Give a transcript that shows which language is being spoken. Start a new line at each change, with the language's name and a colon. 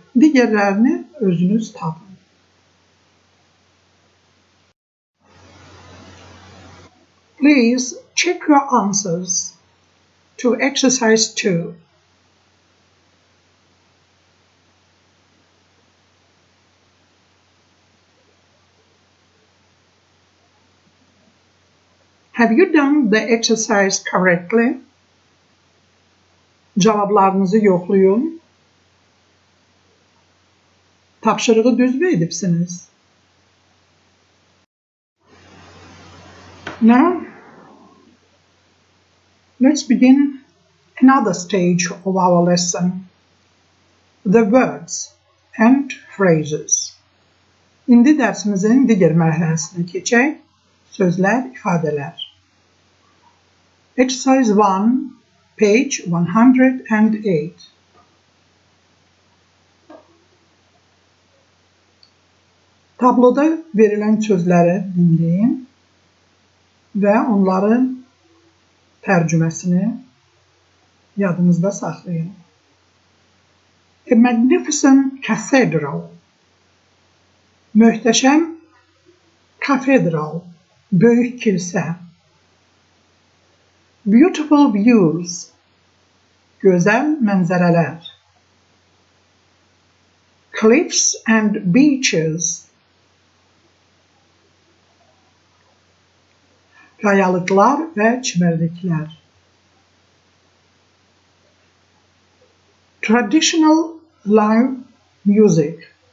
Azerbaijani: Digərlərini özünüz tapın.
English: Please check your answers to exercise 2. Have you done the exercise correctly?
Azerbaijani: Cavablarınızı yoxlayın. Tapşırığı düzmü edibsiniz?
English: Now, let's begin another stage of our lesson, the words and phrases.
Azerbaijani: İndi dərsimizin digər mərhələsinə keçək, sözlər, ifadələr.
English: Exercise 1, page 108.
Azerbaijani: Tabloda verilən sözləri dinləyin və onların tərcüməsini yadınızda saxlayın.
English: A magnificent cathedral.
Azerbaijani: Möhtəşəm kafedral, böyük kilsə.
English: Beautiful views.
Azerbaijani: Gözəl mənzərələr.
English: Cliffs and beaches.
Azerbaijani: Qayalıqlar və çimərliklər.
English: Traditional live music.